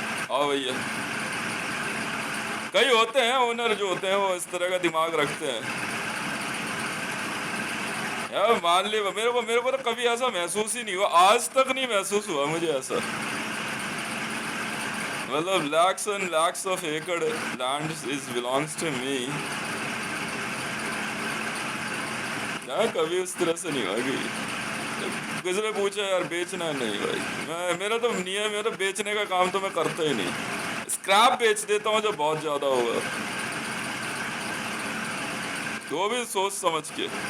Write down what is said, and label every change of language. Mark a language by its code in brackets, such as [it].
[hi] आओ भैया. कई होते हैं ओनर जो होते हैं वो इस तरह का दिमाग रखते हैं. यार मान ली, मेरे को तो कभी ऐसा महसूस ही नहीं हुआ, आज तक नहीं महसूस हुआ मुझे ऐसा। मतलब [en] lakhs and lakhs of acre land is belongs to me। [hi] यार कभी उस तरह से नहीं हुआ कि किसी ने पूछा यार बेचना है, नहीं भाई, मेरा तो नियम, मेरा बेचने का काम तो मैं करता ही नहीं। स्क्रैप बेच देता हूँ जब बहुत ज्यादा होगा, तो भी सोच समझ के।